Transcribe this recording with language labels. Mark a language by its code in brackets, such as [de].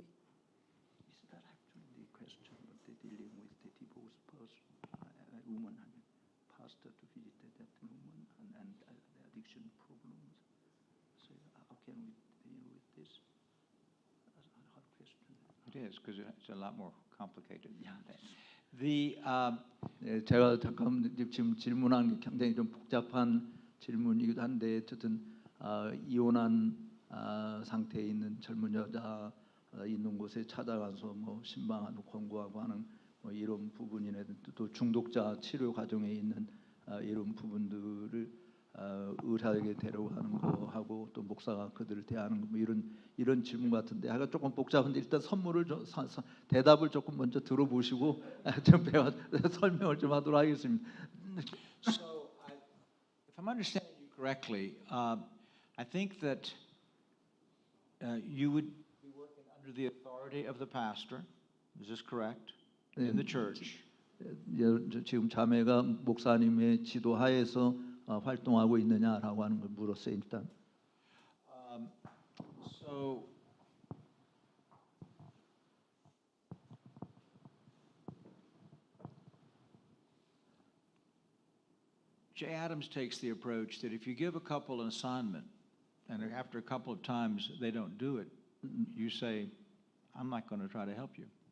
[en] Is that actually the question of the dealing with the divorced person, woman, pastor to visit that woman and the addiction problems? So how can we deal with this? That's a hard question. It is, because it's a lot more complicated than that. [ko] 제가 잠깐 지금 질문한 게 굉장히 좀 복잡한 질문이기도 한데, 어쨌든 이혼한 상태에 있는 젊은 여자 있는 곳에 찾아가서 뭐 신방하고 권고하고 하는 뭐 이런 부분이라든지, 또 중독자 치료 과정에 있는 이런 부분들을 의사에게 데려가는 거하고, 또 목사가 그들을 대하는 거, 뭐 이런 질문 같은데, 하여간 조금 복잡한데, 일단 대답을 조금 먼저 들어보시고 좀 설명을 좀 하도록 하겠습니다. [en] So, if I'm understanding you correctly, I think that you would be working under the authority of the pastor. Is this correct? In the church. [ko] 지금 자매가 목사님의 지도하에서 활동하고 있느냐라고 하는 걸 물었어요, 일단. [en] So, Jay Adams takes the approach that if you give a couple an assignment, and after a couple of times they don't do it, you say, I'm not going to try to help you.